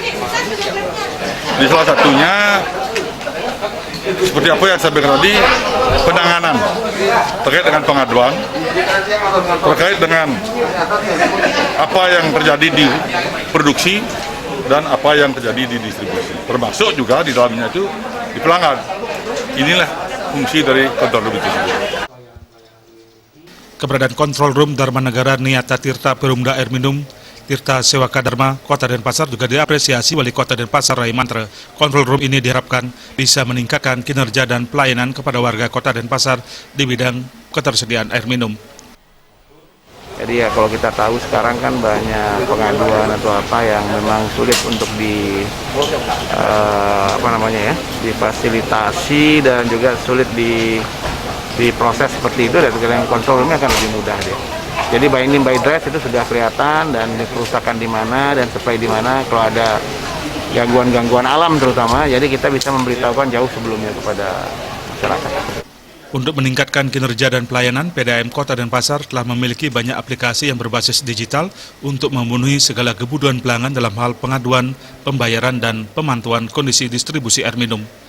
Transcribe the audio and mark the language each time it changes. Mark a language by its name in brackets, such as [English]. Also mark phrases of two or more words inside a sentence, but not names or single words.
[Indonesian] Di salah satunya seperti apa yang saya sampaikan tadi, penanganan terkait dengan pengaduan, terkait dengan apa yang terjadi di produksi dan apa yang terjadi di distribusi, termasuk juga di dalamnya itu di pelanggan. Inilah fungsi dari [English] Control Room [Indonesian] itu sendiri. Keberadaan [English] Control Room [Indonesian] Dharma Negara Niyata Tirta Perumda Air Minum Tirta Sewaka Dharma Kota Denpasar juga diapresiasi Wali Kota Denpasar Rai Mantra. [English] Control Room [Indonesian] ini diharapkan bisa meningkatkan kinerja dan pelayanan kepada warga Kota Denpasar di bidang ketersediaan air minum. Jadi ya kalau kita tahu sekarang kan banyak pengaduan atau apa yang memang sulit untuk difasilitasi dan juga sulit diproses seperti itu, dan yang [English] Control Room [Indonesian] akan lebih mudah dia. Jadi [English] by name by address [Indonesian] itu sudah kelihatan dan kerusakan di mana dan supply di mana kalau ada gangguan-gangguan alam terutama, jadi kita bisa memberitahukan jauh sebelumnya kepada masyarakat. Untuk meningkatkan kinerja dan pelayanan, PDAM Kota Denpasar telah memiliki banyak aplikasi yang berbasis digital untuk memenuhi segala kebutuhan pelanggan dalam hal pengaduan, pembayaran, dan pemantauan kondisi distribusi air minum.